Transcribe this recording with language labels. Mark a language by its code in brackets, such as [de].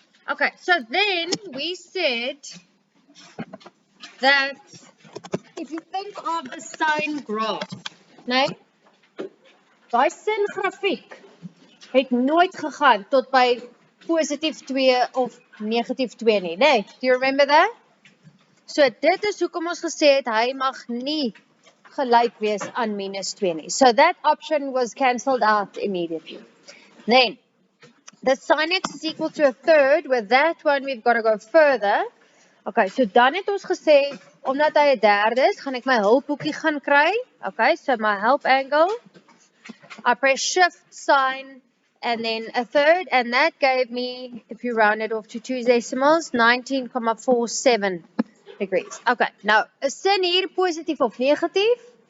[en] Okay, so then we said that if you think of a sine graph, nee? [af] Daai sin grafiek het nooit gegaan tot by positief 2 of negatief 2 nie, nee? [en] Do you remember that? [af] So dit is hoekom ons gesê het hy mag nie gelyk wees aan minus 2 nie. [en] So that option was cancelled out immediately. Then the sin x is equal to a third. With that one we've got to go further. Okay, so [af] dan het ons gesê omdat hy 'n derde is, gaan ek my hulphoekie gaan kry. [en] Okay, so my help angle. I press shift sign and then a third, and that gave me, if you round it off to 2 decimals, 19,47 degrees. [af] Okay, nou, is sin hier positief of negatief?